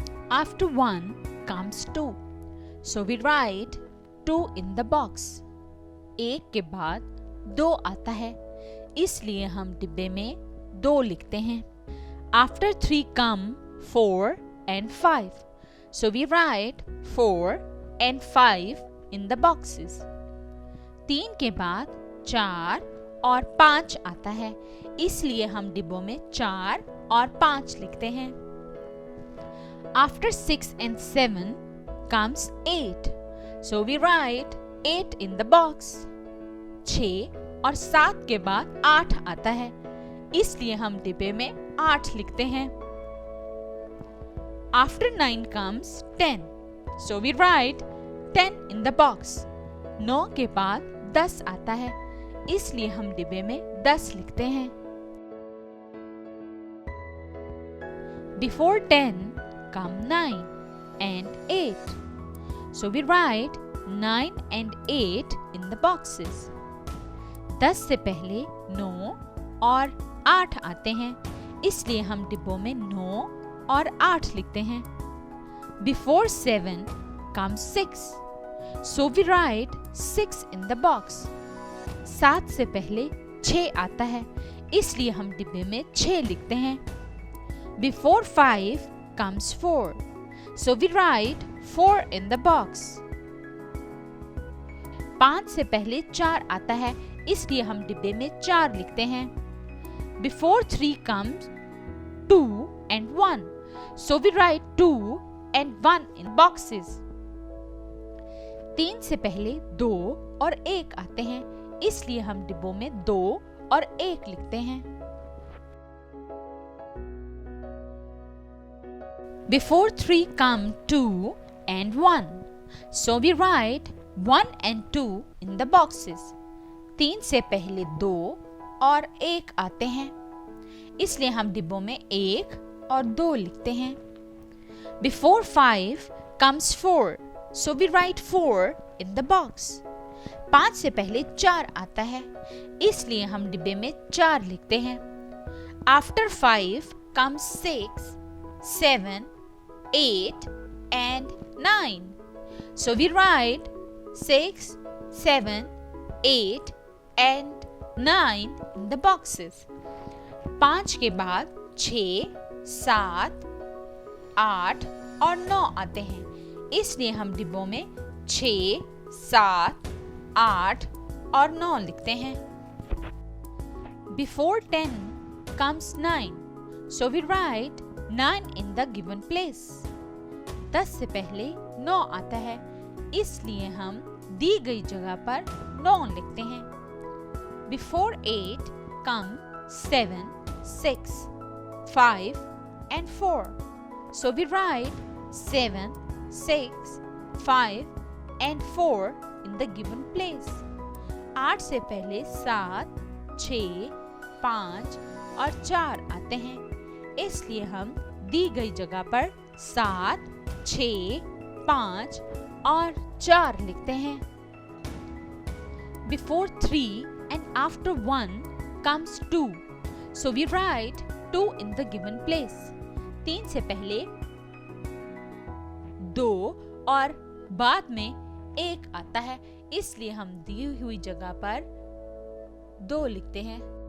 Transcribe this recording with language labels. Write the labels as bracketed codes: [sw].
[en] After 1 comes 2. So we write 2 in the box. [hi] 1 के बाद 2 आता है, इसलिए हम डिब्बे में 2 लिखते हैं. [en] After 3 come 4 and 5. So we write 4 and 5 in the boxes. [hi] 3 के बाद 4 और 5 आता है, इसलिए हम डिब्बों में 4 और 5 लिखते हैं. [en] After 6 and 7 comes 8. So we write 8 in the box. [hi] 6 और 7 के बाद 8 आता है, इसलिए हम डिब्बे में 8 लिखते हैं. [en] After 9 comes 10. So we write 10 in the box. [hi] 9 के बाद 10 आता है, इसलिए हम डिब्बे में 10 लिखते हैं. [en] Before 10 come 9 and 8. So we write 9 and 8 in the boxes. [hi] 10 से पहले 9 और 8 आते हैं, इसलिए हम डिब्बों में 9 और 8 लिखते हैं. [en] Before 7 comes 6. So we write 6 in the box. [hi] 7 से पहले 6 आता है, इसलिए हम डिब्बे में 6 लिखते हैं. [en] Before 5 comes 4. So we write 4 in the box. [hi] 5 से पहले 4 आता है, इसलिए हम डिब्बे में 4 लिखते हैं. [en] Before 3 comes 2 and 1. So we write 2 and 1 in boxes. [hi] 3 से पहले 2 और 1 आते हैं, इसलिए हम डिब्बों में 2 और 1 लिखते हैं. [en] Before 3 come 2 and 1. So we write 1 and 2 in the boxes. [hi] 3 से पहले 2 और 1 आते हैं, इसलिए हम डिब्बों में 1 और 2 लिखते हैं. [en] Before 5 comes 4. So we write 4 in the box. [hi] 5 से पहले 4 आता है, इसलिए हम डिब्बे में 4 लिखते हैं. [en] After 5 comes 6, 7, 8 and 9. So we write 6, 7, 8 and 9 in the boxes. [hi] 5 के बाद 6, 7, 8 और 9 आते हैं, इसलिए हम डिब्बों में 6, 7, 8 और 9 लिखते हैं. [en] Before 10 comes 9. So we write 9 in the given place. [hi] 10 से पहले 9 आता है, इसलिए हम दी गई जगह पर 9 लिखते हैं. [en] Before 8 come 7, 6, 5 and 4. So we write 7, 6, 5 and 4 in the given place. [hi] 8 से पहले 7, 6, 5 और 4 आते हैं, इसलिए हम दी गई जगह पर 7, 6, 5 और 4 लिखते हैं। [en] Before 3 and after 1 comes 2. So we write 2 in the given place. [hi] 3 से पहले 2 और बाद में 1 आता है, इसलिए हम दी हुई जगह पर 2 लिखते हैं।